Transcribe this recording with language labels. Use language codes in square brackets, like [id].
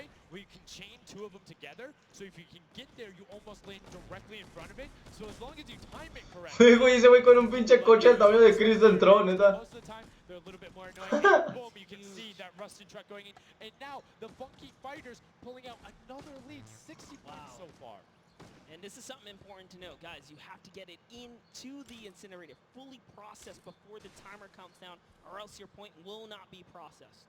[en] Where you can chain two of them together, so if you can get there, you almost land directly in front of it. So as long as you time it correctly. [es] Güey, ese güey con un pinche coche del tamaño de Cristo entró, neta. [en] Most of the time, they're a little bit more annoying. Boom, you can see that rusted truck going in, and now the funky fighters pulling out another lead, 60 points so far. And this is something important to note, guys. You have to get it into the incinerator, fully processed before the timer counts down, or else your point will not be processed.